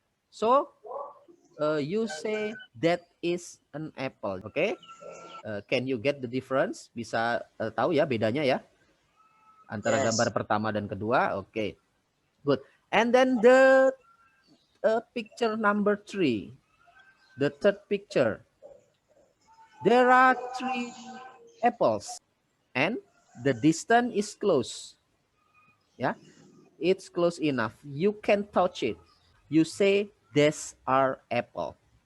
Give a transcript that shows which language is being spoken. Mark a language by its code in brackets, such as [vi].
[en] So you say that is an apple. Okay? Can you get the difference? [id] Bisa tahu ya bedanya ya antara gambar pertama dan kedua. [en] Okay, good. And then the picture number 3, the third picture. There are 3 apples and the distance is close. Yeah, it's close enough. You can touch it. You say these are apple.